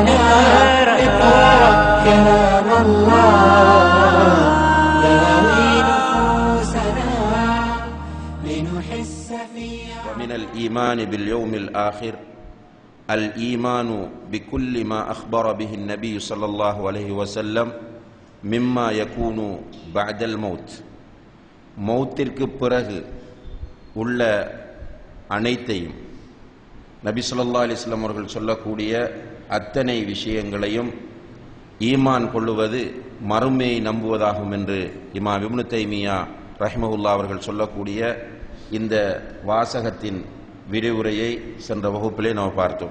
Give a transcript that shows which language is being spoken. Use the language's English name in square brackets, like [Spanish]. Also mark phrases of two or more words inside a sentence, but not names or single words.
[Arabic] اقرأ كلام الله داوي نفوسنا لنحس فيها. ومن الإيمان باليوم الآخر الإيمان بكل ما أخبر به النبي صلى الله عليه وسلم مما يكون بعد الموت. [Tamil] மௌத்திற்கு பிறகு உள்ள அனைத்தையும் நபி [Arabic] صلى الله عليه وسلم [Tamil] அவர்கள் சொல்லக்கூடிய அத்தனை விஷயங்களையும் ஈமான் கொள்ளுவது மறுமையை நம்புவதாகும் என்று இமாம் இப்னு தைமியா ரஹ்மஹுல்லாஹ் அவர்கள் சொல்லக்கூடிய இந்த வாசகத்தின் விரிவுரையை சென்ற வகுப்பிலே நாம் பார்த்தோம்.